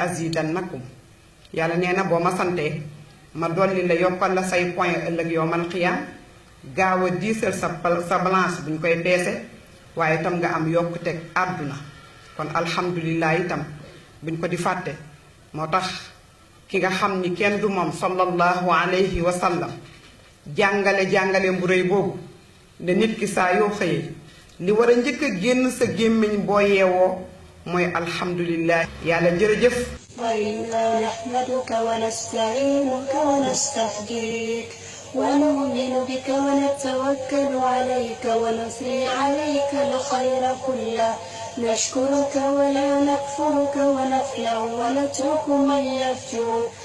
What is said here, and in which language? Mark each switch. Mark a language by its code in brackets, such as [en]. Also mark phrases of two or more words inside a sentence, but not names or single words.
[wo] azidannakum yàlla nee na boo ma santee ma dolli la yokkal la say point ëllëg [ar] يوم القيامة [wo] gaaw a diisal sa balance buñ koy peese waaye itam nga am yokkuteg àdduna kon alhamdulilah itam buñ ko di fàtte moo tax ki nga xam ni kenn du moom [ar] صلى الله عليه وسلم [wo] jàngale bu rëy boobu ne nit ki saa yoo xëyee li war a njëkk a génn sa gémmiñ boo yeewoo mooy alhamdulilah yàlla jërëjëf [ar] وإنا نحمدك ونستعينك ونستهديك ونؤمن بك ونتوكل عليك ونثني عليك الخير كله نشكرك ولا نكفرك ونخلع ونترك من يفجر